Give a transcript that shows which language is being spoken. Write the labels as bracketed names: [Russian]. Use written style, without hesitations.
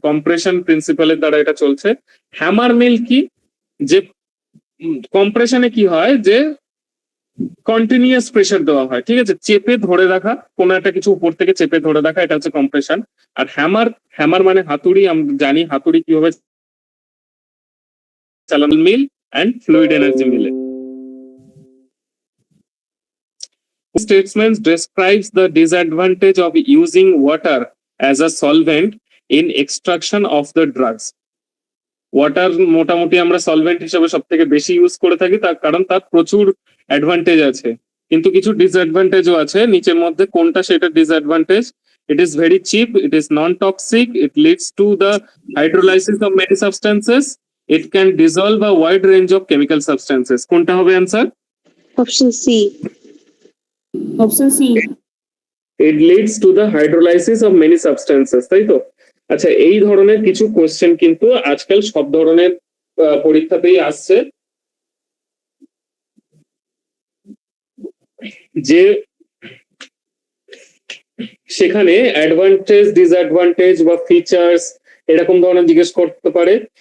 [Bangla] Compression প্রিন্সিপালের দ্বারা এটা চলছে। হ্যামার মিল কি, যে কম্প্রেশনে কি হয় যে কন্টিনিউয়াস প্রেসার দেওয়া হয়, ঠিক আছে, চেপে ধরে রাখা, কোনো একটা কিছু উপর থেকে চেপে ধরে রাখা, এটা হচ্ছে কম্প্রেশন। আর হ্যামার মানে হাতুড়ি, আমরা জানি হাতুড়ি কিভাবে চালানো, মিল অ্যান্ড ফ্লুইড এনার্জি মিলে। [English] Statement describes the disadvantage of using water as a solvent in extraction of the drugs. [Bangla] Water মোটামুটি আমরা সলভেন্ট হিসেবে সব থেকে বেশি ইউজ করে থাকি, তার কারণ তার প্রচুর অ্যাডভান্টেজ আছে, কিন্তু কিছু ডিসঅ্যাডভান্টেজও আছে। নিচের মধ্যে কোনটা সেটা disadvantage? [English] It is very cheap, it is non toxic, it leads to the hydrolysis of many substances, it can dissolve a wide range of chemical substances. [Bangla] কোনটা হবে answer? [English] Option C. Option C. It leads to the hydrolysis of many substances, [Bangla] তাই তো? আচ্ছা, এই ধরনের কিছু question কিন্তু আজকাল সব ধরনের পরীক্ষাতেই আসছে, যে সেখানে অ্যাডভান্টেজ, ডিসঅ্যাডভান্টেজ বা ফিচার্স এরকম ধরনের জিজ্ঞেস করতে পারে।